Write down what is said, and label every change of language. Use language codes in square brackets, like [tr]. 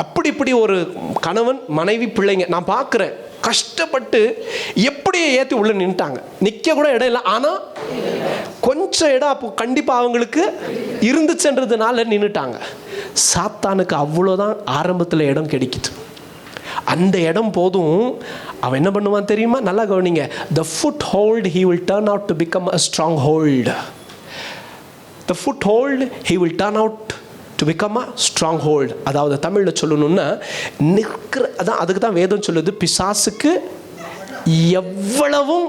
[ta] இப்படி ஒரு கணவன் மனைவி பிள்ளைங்க நான் பார்க்குறேன், கஷ்டப்பட்டு எப்படியே ஏற்றி உள்ளே நின்ட்டாங்க. நிற்க கூட இடம் இல்லை, ஆனால் கொஞ்சம் இடம் அப்போ கண்டிப்பாக அவங்களுக்கு இருந்துச்சுன்றதுனால நின்றுட்டாங்க. சாத்தானுக்கு அவ்வளோதான் ஆரம்பத்தில் இடம் கிடைக்குது. அந்த இடம் போதும். அவன் என்ன பண்ணுவான் தெரியுமா? நல்லா கவனிங்க. [en] The foothold he will turn out to become a stronghold. The foothold he will turn out to become a stronghold. [ta] அதாவது தமிழில் சொல்லணும்னா நிற்கிற, அதான் அதுக்கு தான் வேதம் சொல்லுது, பிசாசுக்கு எவ்வளோ